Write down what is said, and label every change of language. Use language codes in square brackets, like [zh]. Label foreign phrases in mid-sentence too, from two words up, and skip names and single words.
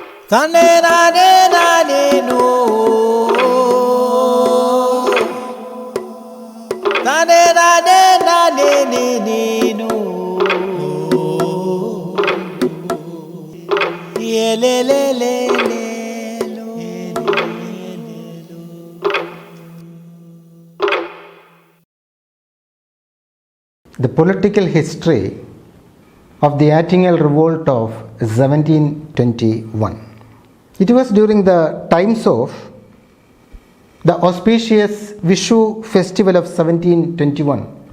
[en] Tane nane nane no. Tane nane nane ne no. Ye le le le le lo. The political history of the Attingal Revolt of 1721. It was during the times of the auspicious Vishu festival of 1721.